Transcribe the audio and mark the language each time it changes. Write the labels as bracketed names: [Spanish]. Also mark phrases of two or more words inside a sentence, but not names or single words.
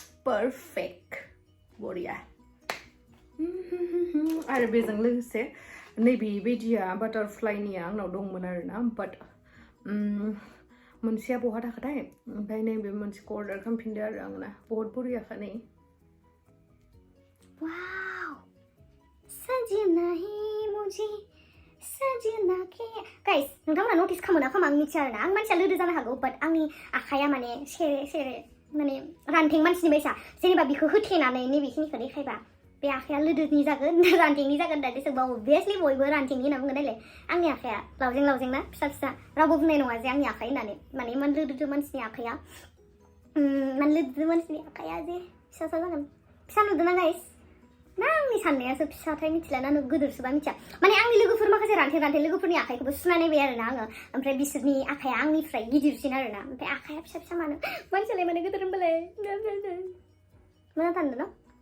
[Bodo] पारफेक्ट बरिया आरो बेजों लोगोसे नैबेबायदिया बाटारफ्लाइनिया आंनाव दंमोन आरोना बाट मोनसेया बहा थाखाथाय ओमफ्राय नैबे मोनसेखौ अर्डार खालामफिनदो आरो आंना बहुत बरियाखा नै वाव [Hindi] सजना है मुझे सजना के [Bodo] गाइस नोंथांमोना नटिस खालामो ना खालामा आं मिथिया आरोना आं मानसिया लोदो जानो हागौ बाट आंनि आखाया माने सेरे माने रानथें मानसिनि बायसा जेनेबा बिखौ होथेनानै नैबेखिनिखौ देखायबा बे आखाया लोदोनि जागोन रानथेंनि जागोन दा सोरबा अबभियासलि बयबो रानथेंनि होनना बुंगोन नालाय आंनि आखाया लावजें ना फिसा रावबो बुंनाय नङा जे आंनि आखाइ होननानै माने इमान लोदो मानसिनि आखाया इमान लोदो मानसिनि आखाया जे फिसासा जागोन फिसा नुदोंना गाइस ना आंनि साननायासो फिसाथाय मिथिला ना गोदोरसोबा मिथिया माने आंनि लोगोफोर माखासे रानथें लोगोफोरनि आखाइखौबो सुना नायबाय आरोना आङो ओमफ्राय बिसोरनि आखाया आंनिफ्राय गिदिरसिन आरोना ओमफ्राय आखाया फिसा मानो मानसियालाय माने गोदोर होनबालाय मोजां थांदों न